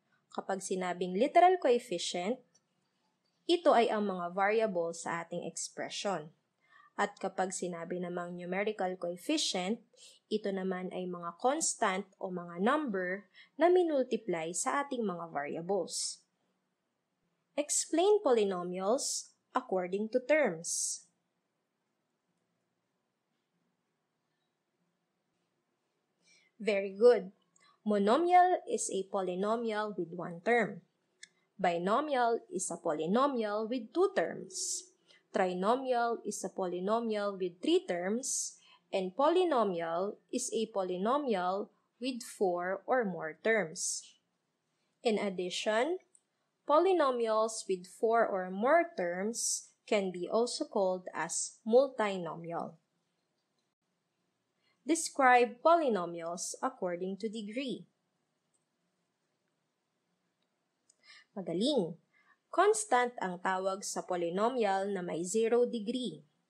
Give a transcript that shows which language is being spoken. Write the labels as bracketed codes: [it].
[tl] Kapag sinabing literal coefficient, ito ay ang mga variable sa ating expression. At kapag sinabi namang numerical coefficient, ito naman ay mga constant o mga number na minultiply sa ating mga variables. [en] Explain polynomials according to terms. Very good. Monomial is a polynomial with one term. Binomial is a polynomial with 2 terms. Trinomial is a polynomial with 3 terms. And polynomial is a polynomial with 4 or more terms. In addition, polynomials with 4 or more terms can be also called as multinomial. Describe polynomials according to degree. [tl] Magaling! Constant ang tawag sa polynomial na may 0 degree.